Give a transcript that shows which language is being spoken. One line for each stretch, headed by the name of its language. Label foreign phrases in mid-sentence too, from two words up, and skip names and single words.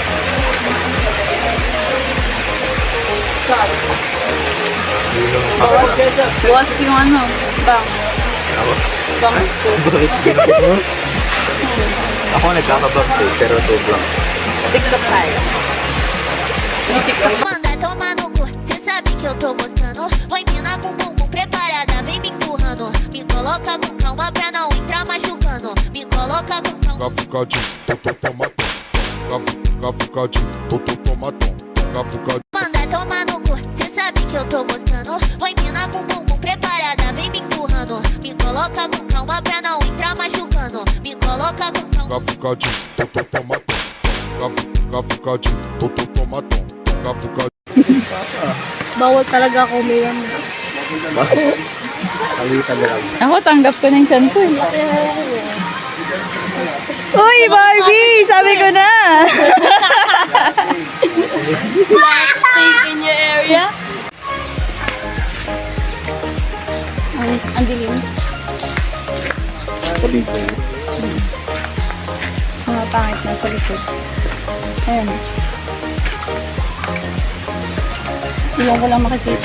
Filipino: Buwas yung ano, bangs. Bangs ko. Ako nagkakabang pero sobrang. TikTok tayo. TikTok.
Portuguese: Manda tomar no cu, cê sabe que eu tô gostando. Vou empinar com o bumbum preparada, vem me empurrando. Me coloca com calma pra não entrar machucando. Me coloca com calma. Cafucadinho, tomatão. Cafucadinho, tomatão. Cafucadinho. Manda tomar no cu, cê sabe que eu tô gostando. Vou empinar com o bumbum preparada, vem me empurrando. Me coloca com calma pra não entrar machucando. Me coloca com calma. Cafucadinho, tomatão. Cafucadinho, tomatão. Cafucadinho.
Filipino: Bawal talaga ako umiyan. Kalitan na lang. Ako, tanggap ko ng chance eh. Uy, Barbie! Sabi ko na!
English: Stay in your area.
Filipino: Ang dilim. Mga pangit na sa likod. Ayan. Iyan ko lang makikita.